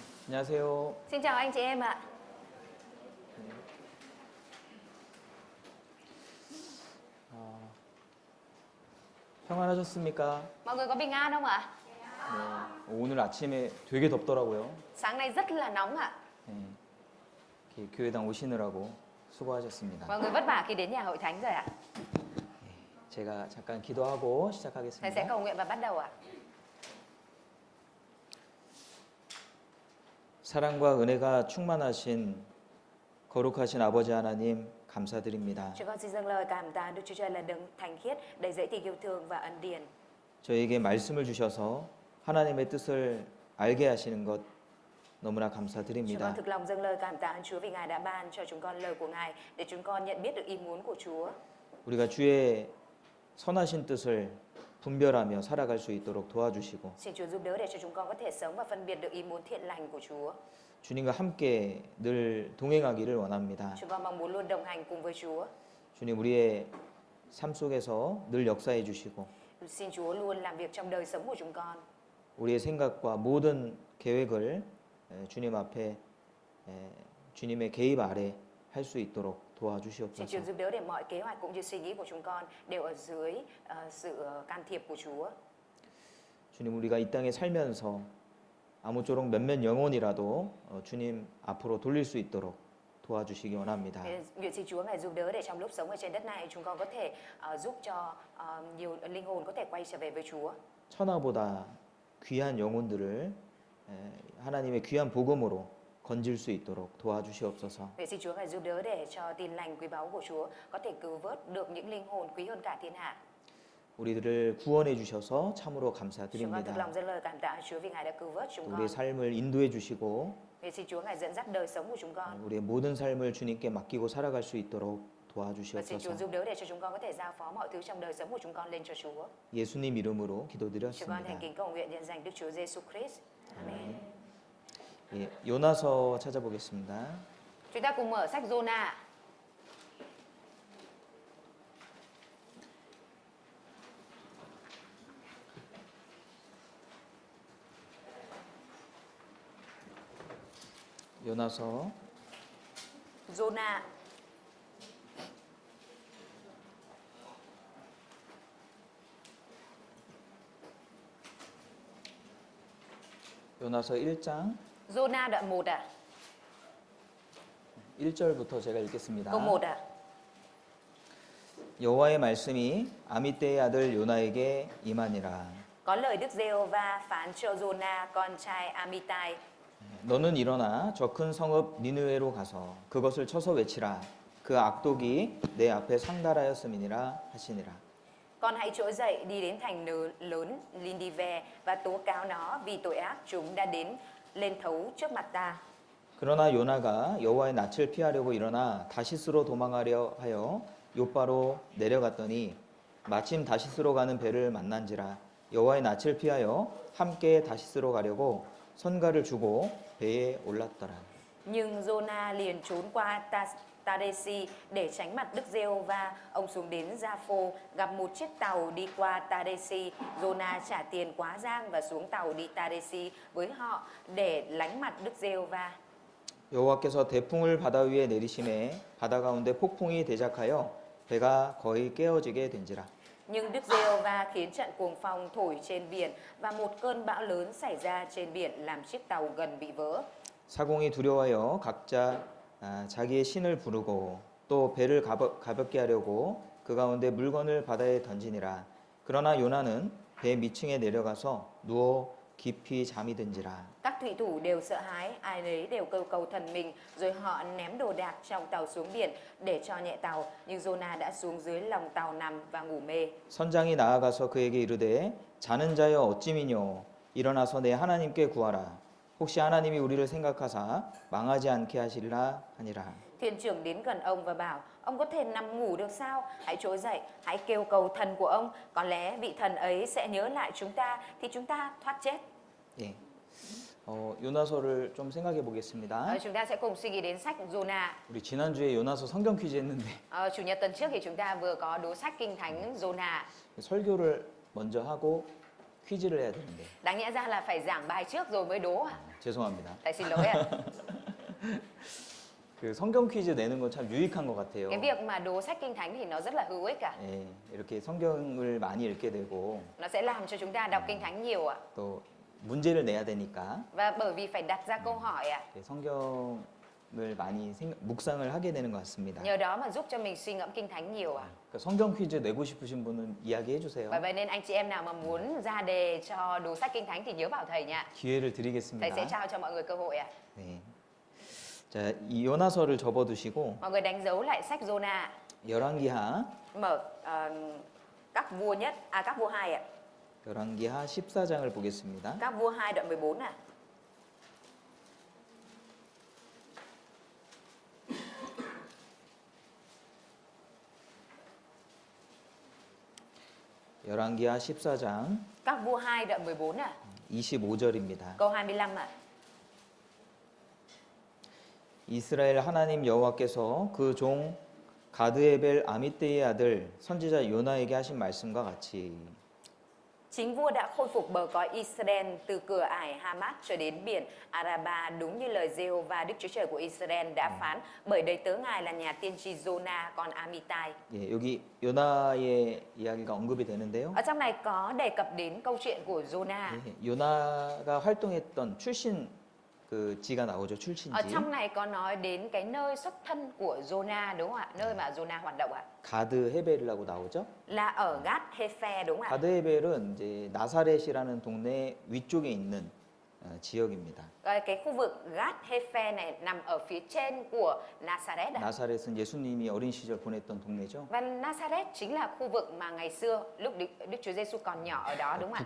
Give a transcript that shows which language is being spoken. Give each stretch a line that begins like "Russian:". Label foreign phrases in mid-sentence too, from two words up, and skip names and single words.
Korean: 안녕하세요.
Vietnamese: Xin chào anh chị em ạ.
Korean: 평안하셨습니까?
Vietnamese: Mọi người có bình an không ạ?
Korean: 네. 오늘 아침에 되게 덥더라고요.
Vietnamese: Sáng nay rất là nóng ạ.
Korean: 네. 이렇게 교회당 오시느라고 수고하셨습니다.
Vietnamese: Mọi người vất vả khi đến nhà hội thánh rồi ạ.
Korean: 제가 잠깐 기도하고
Vietnamese: Thầy sẽ
Korean: 시작하겠습니다.
Vietnamese: cầu nguyện và bắt đầu ạ.
Korean: 사랑과 은혜가 충만하신 거룩하신 아버지 하나님 감사드립니다.
Vietnamese: Chúng con xin dâng lời cảm tạ Đức Chúa Trời là đấng thánh khiết, đầy dẫy tình yêu thương và ân điển.
Korean: 저에게 말씀을 주셔서 하나님의 뜻을 알게 하시는 것 너무나
Vietnamese: Chúng con
Korean: 감사드립니다.
Vietnamese: thực lòng dâng lời cảm tạ ơn Chúa vì Ngài đã ban cho chúng con lời của Ngài để chúng con nhận biết được ý muốn của Chúa.
Korean: 우리가 주의 선하신 뜻을 분별하며 살아갈 수 있도록 도와주시고
Vietnamese: Xin Chúa giúp đỡ để cho chúng con có thể sống và phân biệt được ý muốn thiện lành của Chúa.
Korean: 주님과 함께 늘 동행하기를 원합니다.
Vietnamese: Chúng con mong muốn luôn đồng hành cùng với Chúa.
Korean: 주님 우리의 삶 속에서 늘 역사해 주시고
Vietnamese: Xin Chúa luôn làm việc trong đời sống của chúng con.
Korean: 우리의 생각과 모든 계획을 주님 앞에 주님의 개입 아래 할 수 있도록
Vietnamese: Xin
Korean: 도와주시옵소서.
Vietnamese: Chúa giúp đỡ để mọi kế hoạch cũng như suy nghĩ của chúng con đều ở dưới sự can thiệp của Chúa.
Korean: 주님 우리가 이 땅에 살면서 아무쪼록 몇몇 영혼이라도 주님 앞으로 돌릴 수 있도록 도와주시기 원합니다.
Vietnamese: Nguyện xin Chúa Ngài giúp đỡ để trong lúc sống ở trên đất này chúng con có thể giúp cho nhiều linh hồn có thể quay trở về với Chúa.
Korean: 천하보다 귀한 영혼들을 하나님의 귀한 복음으로 건질 수 있도록 도와주시옵소서.
Vietnamese: Nguyện xin Chúa Ngài giúp đỡ để cho tin lành quý báu của Chúa có thể cứu vớt được những linh hồn quý hơn cả thiên hạ.
Korean: 우리들을 구원해 주셔서 참으로
Vietnamese: Chúng con thực
Korean: 감사드립니다.
Vietnamese: lòng dâng lời cảm tạ Chúa vì Ngài đã cứu vớt chúng con.
Korean: 우리의 삶을 인도해 주시고
Vietnamese: Nguyện xin Chúa Ngài dẫn dắt đời sống của chúng con.
Korean: 우리의 모든 삶을 주님께 맡기고 살아갈 수 있도록
Vietnamese: Và xin Chúa
Korean: 도와주시옵소서.
Vietnamese: giúp đỡ để cho chúng con có thể giao phó mọi thứ trong đời sống của chúng con lên cho Chúa.
Korean: 예수님 이름으로
Vietnamese: Chúng con thành
Korean: 기도드렸습니다.
Vietnamese: kính cầu nguyện nhân danh Đức Chúa Giêsu Christ. Amen.
Korean: 예, 요나서 찾아보겠습니다.
Vietnamese: Chúng ta cùng mở sách Giô-na.
Korean: 요나서
Vietnamese: Giô-na.
Korean: 요나서 1장
Vietnamese: Giô-na đoạn 1 ạ.
Korean: 1절부터 제가 읽겠습니다.
Vietnamese: Câu 1 ạ.
Korean: 여호와의 말씀이 아미떼의 아들 요나에게 임하니라.
Vietnamese: Có lời Đức Giê-hô-va phán cho Giô-na con trai Amitai.
Korean: 너는 일어나 저 큰 성읍 니느웨로 가서 그것을 쳐서 외치라. 그 악독이 내 앞에 상달하였음이니라 하시니라.
Vietnamese: Con hãy trỗi dậy đi đến thành lớn Nindive và tố cáo nó vì tội ác chúng đã đến lên thấu trước mặt ta.
Korean: 그러나 요나가 여호와의 낯을 피하려고 일어나 다시스로 도망하려 하여 욥바로 내려갔더니 마침 다시스로 가는 배를 만난지라. 여호와의 낯을 피하여 함께 다시스로 가려고 선가를 주고 배에 올랐더라.
Vietnamese: Nhưng Giô-na liền trốn qua Taresi để tránh mặt Đức Giê-hô-va. Ông xuống đến Gia-phô gặp một chiếc tàu đi qua Taresi. Giô-na trả tiền quá giang và xuống tàu đi Taresi với họ để lánh mặt Đức Giê-hô-va.
Korean: 여호와께서 대풍을 바다 위에 내리심에 바다 가운데 폭풍이 대작하여 배가 거의 깨어지게 된지라.
Vietnamese: Nhưng Đức Giê-hô-va khiến trận cuồng phong thổi trên biển và một cơn bão lớn xảy ra trên biển làm chiếc tàu gần bị vỡ.
Korean: 사공이 두려워하여 각자 자기의 신을 부르고 또 배를 가볍게 하려고 그 가운데 물건을 바다에 던지니라. 그러나 요나는 배 밑층에 내려가서 누워 깊이 잠이 든지라.
Vietnamese: Các thủy thủ đều sợ hãi, ai nấy đều kêu cầu thần mình, rồi họ ném đồ đạc trong tàu xuống biển để cho nhẹ tàu. Nhưng Giô-na đã xuống dưới lòng tàu nằm và ngủ mê.
Korean: 선장이 나아가서 그에게 이르되 자는 자여 어찌미뇨 일어나서 내 하나님께 구하라. 혹시 하나님이 우리를 생각하사 망하지 않게 하시리라 하니라.
Vietnamese: Thuyền trưởng đến gần ông và bảo, ông có thể nằm ngủ được sao? Hãy trỗi dậy, hãy kêu cầu thần của ông. Có lẽ vị thần ấy sẽ nhớ lại chúng ta thì chúng ta thoát chết.
Korean: 예. 요나서를 좀 생각해 보겠습니다.
Vietnamese: Chúng ta sẽ cùng suy nghĩ đến sách Giô-na.
Korean: 우리 지난주에 요나서 성경 퀴즈 했는데
Vietnamese: Chủ nhật tuần trước thì chúng ta vừa có đố sách Kinh Thánh Giô-na.
Korean: 설교를 먼저 하고 퀴즈를 해야 되는데.
Vietnamese: Đáng nhẽ ra là phải giảng bài trước rồi mới đố à?
Korean: 죄송합니다.
Vietnamese: Thầy xin lỗi ạ.
Korean: 그 성경 퀴즈 내는 건 참 유익한 것 같아요.
Vietnamese: Cái việc mà đố sách kinh thánh thì nó rất là hữu ích ạ.
Korean: 예, 이렇게 성경을 많이 읽게 되고
Vietnamese: Nó sẽ làm cho chúng ta đọc kinh thánh nhiều ạ.
Korean: 또 문제를 내야 되니까
Vietnamese: Và bởi vì phải đặt ra câu hỏi ạ.
Korean: 예, 성경을 많이 묵상을 하게 되는 것 같습니다.
Vietnamese: Nhờ đó mà giúp cho mình suy ngẫm kinh thánh nhiều ạ.
Korean: 그러니까 성경 퀴즈 내고 싶으신 분은 이야기해 주세요.
Vietnamese: Và vậy nên anh chị em nào mà muốn ra đề cho đố sách kinh thánh thì nhớ bảo thầy nha.
Korean: 기회를
Vietnamese: Thầy
Korean: 드리겠습니다.
Vietnamese: sẽ trao cho mọi người cơ hội ạ.
Korean: 네. 자, 이 요나서를 접어두시고
Vietnamese: Mọi người đánh dấu lại sách Jonah.
Korean: 열왕기하
Vietnamese: Mở các vua nhất, các vua 2 ạ.
Korean: 열왕기하 14장을 보겠습니다.
Vietnamese: Các vua 2 đoạn 14 ạ.
Korean: 열왕기하 14장
Vietnamese: Các vua 2 đoạn 14 ạ.
Korean: 25절입니다.
Vietnamese: Câu 25 ạ.
Korean: 이스라엘 하나님 여호와께서 그 종 가드에벨 아미떼의 아들 선지자 요나에게 하신 말씀과 같이
Vietnamese: Chính vua đã khôi phục bờ cõi Israel từ cửa ải Hamat cho đến biển Araba, đúng như lời Giê-hô-va Đức Chúa Trời của Israel đã phán, bởi đầy tớ ngài là nhà tiên tri Jonah con Amitai.
Korean: 예, 여기 요나의 이야기가 언급이 되는데요.
Vietnamese: Ở trong này có đề cập đến câu chuyện của Jonah.
Korean: 예, 요나가 활동했던 출신 그 지가 나오죠.
Vietnamese: Ở
Korean: 출신지.
Vietnamese: trong này có nói đến cái nơi xuất thân của Jonah đúng không ạ? Nơi mà Jonah hoạt động ạ.
Korean: 가드 헤벨이라고 나오죠.
Vietnamese: Là ở Gad Hepher đúng không ạ?
Korean: 가드 헤벨은 이제 나사렛이라는 동네 위쪽에 있는 지역입니다.
Vietnamese: Cái khu vực Gad Hepher này nằm ở phía trên của Nazareth ạ.
Korean: 나사렛은 예수님이 어린 시절 보냈던 동네죠.
Vietnamese: Và Nazareth chính là khu vực mà ngày xưa lúc Đức Chúa Giêsu còn nhỏ ở đó đúng không ạ?